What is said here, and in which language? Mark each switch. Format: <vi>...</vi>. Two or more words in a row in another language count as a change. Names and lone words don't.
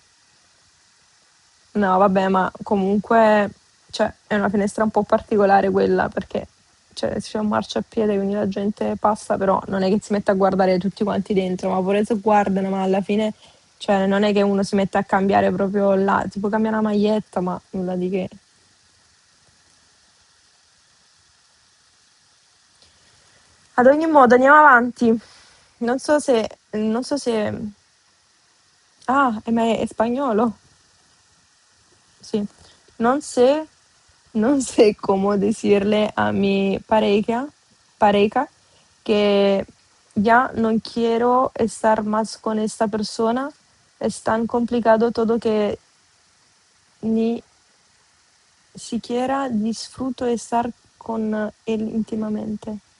<it>No, vabbè, ma comunque, cioè, è una finestra un po' particolare quella perché cioè, c'è un marciapiede, quindi la gente passa, però non è che si mette a guardare tutti quanti dentro, ma pure se guardano, ma alla fine, cioè, non è che uno si mette a cambiare proprio là, tipo cambia una maglietta, ma nulla di che. Ad ogni modo, andiamo avanti. Non so se. Ah, ma è spagnolo?</it> <es>Sí, no sé, no sé cómo decirle a mi pareja que ya no quiero estar más con esta persona. Es tan complicado todo que ni siquiera disfruto estar con él íntimamente.</es>